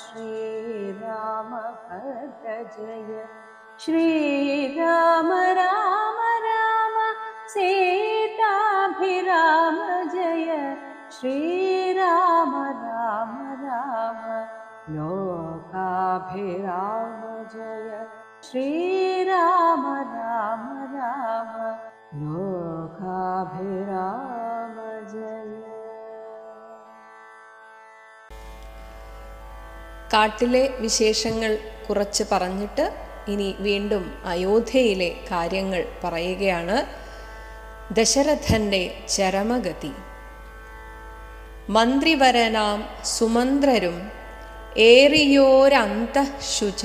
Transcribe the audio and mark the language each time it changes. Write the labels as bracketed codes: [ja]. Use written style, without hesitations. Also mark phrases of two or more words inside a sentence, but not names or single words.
[sa] श्रीरामभद्र जय श्रीराम राम राम सीताभिराम जय श्रीराम राम राम लोकाभिराम जय श्रीराम राम राम लोकाभिराम जय. [ml] കാട്ടിലെ വിശേഷങ്ങൾ കുറച്ച് പറഞ്ഞിട്ട് ഇനി വീണ്ടും അയോധ്യയിലെ കാര്യങ്ങൾ പറയുകയാണ്. ദശരഥന്റെ ചരമഗതി. മന്ത്രിവരനാം സുമന്ത്രരും ഏറിയോരന്തഃശുച.